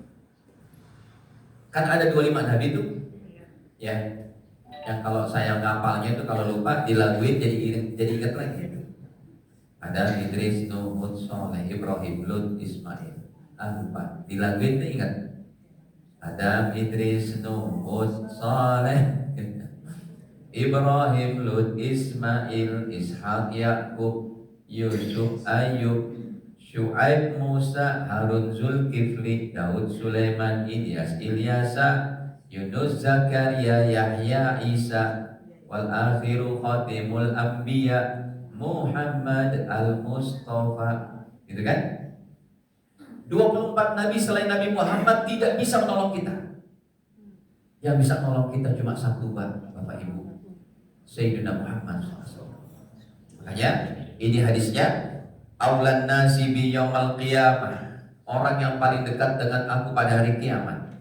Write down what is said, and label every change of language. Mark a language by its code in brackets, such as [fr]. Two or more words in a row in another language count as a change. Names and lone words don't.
[id] Kan ada 25 Nabi itu, ya. Yang kalau saya ngapalnya itu kalau lupa dilaguin jadi ingat lagi. Ada Idris, Nuh, Hud, Soleh, Ibrahim, Lut, Ismail. Lupa dilaguin itu ingat. Adam, Idris, Nuh, Hud, Saleh, Ibrahim, Lut, Ismail, Ishak, Yakub, Yusuf, Ayub, Syuaib, Musa, Harun, Zulkifli, Daud, Sulaiman, Ilyas, Ilyasa, Yunus, Zakaria, Yahya, Isa, [ar] والآخر خاتم الأنبياء, [id] Muhammad al-Mustafa. Gitu kan? 24 Nabi selain Nabi Muhammad tidak bisa menolong kita. Yang bisa menolong kita cuma satu Bapak Ibu, Sayyidina Muhammad SAW. Makanya ini hadisnya, [ar] أولى الناس بي يوم القيامة, [id] orang yang paling dekat dengan aku pada hari kiamat.